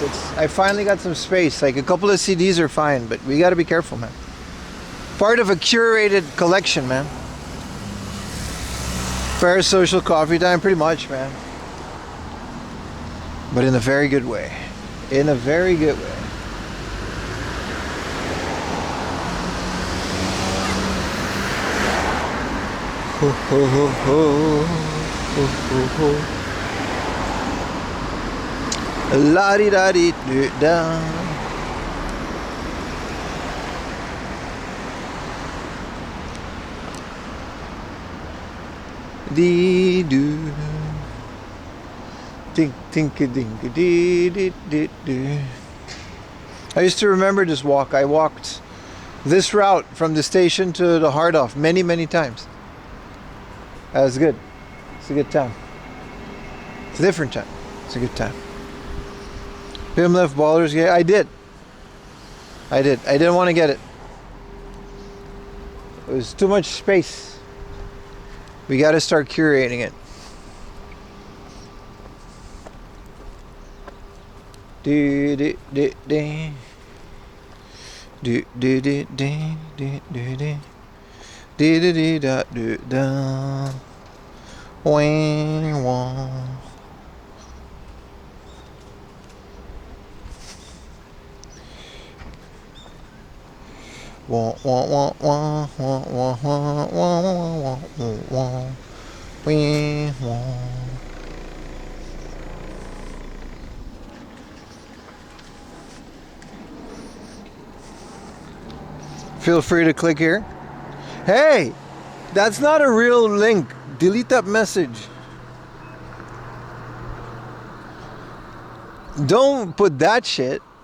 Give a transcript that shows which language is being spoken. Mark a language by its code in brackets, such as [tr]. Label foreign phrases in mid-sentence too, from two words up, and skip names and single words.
[en] I finally got some space. Like, a couple of CDs are fine, but we got to be careful, man. Part of a curated collection, man. Parasocial coffee time, pretty much, man. But in a very good way. In a very good way. Ho ho ho ho ho ho ho. La di da di da. Dee doo. Dink dink dink dee dee dee dee. I used to remember this walk. I walked This route from the station to the Hard Off many, many times. That was good. It's a good time. It's a different time. It's a good time. Pim left Ballers Gate. I did. I didn't want to get it. It was too much space. We got to start curating it. Do do do do do do do do do do do do do da do da wang wang. Wah wah wah wah wah wah wah wah wah wah wah. Feel free to click here. Hey, that's not a real link. Delete that message. Don't put that shit.